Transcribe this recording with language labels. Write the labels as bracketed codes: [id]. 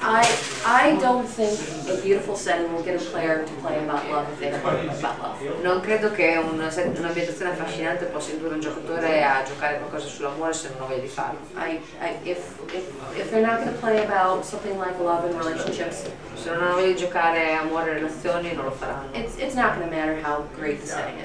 [en] I don't think a beautiful setting will get a player to play about love if they don't want to play about love. [it] Non credo che un'ambientazione affascinante possa indurre un giocatore a giocare qualcosa sull'amore se non ha voglia di farlo. [en] If they're not going to play about something like love and relationships, [it] Se non hanno voglia di giocare amore e relazioni non lo faranno. [en] it's not going to matter how great the setting